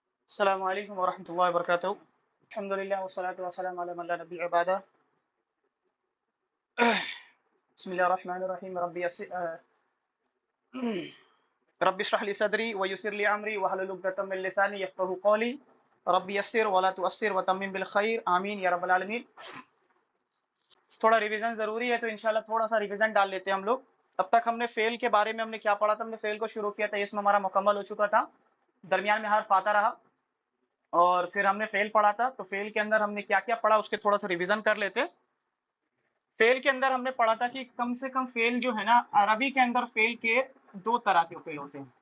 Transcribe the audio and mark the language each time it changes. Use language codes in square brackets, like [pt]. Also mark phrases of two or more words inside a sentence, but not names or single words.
[ar] السلام عليكم ورحمة الله وبركاته۔ الحمد لله والصلاة والسلام على من لا نبي بعده. بسم الله الرحمن الرحيم. رب اشرح لي صدري ويسر لي أمري واحلل عقدة من لساني يفقهوا قولي. رب يسر ولا تعسر وتمم بالخير، آمين يا رب العالمين. [ur] تھوڑا ریویژن ضروری ہے تو انشاءاللہ تھوڑا سا ریویژن ڈال لیتے ہیں ہم لوگ. اب تک ہم نے فعل کے بارے میں ہم نے کیا پڑھا تھا؟ ہم نے فعل کو شروع کیا تھا، اس میں ہمارا مکمل ہو چکا تھا، درمیان میں حرف آتا رہا اور پھر ہم نے فعل پڑھا تھا. تو فعل کے اندر ہم نے کیا کیا پڑھا اس کے تھوڑا سا ریویژن کر لیتے۔ فعل کے اندر ہم نے پڑھا تھا کہ کم سے کم فعل جو ہے نا، عربی کے اندر فعل کے دو طرح کے فعل ہوتے ہیں.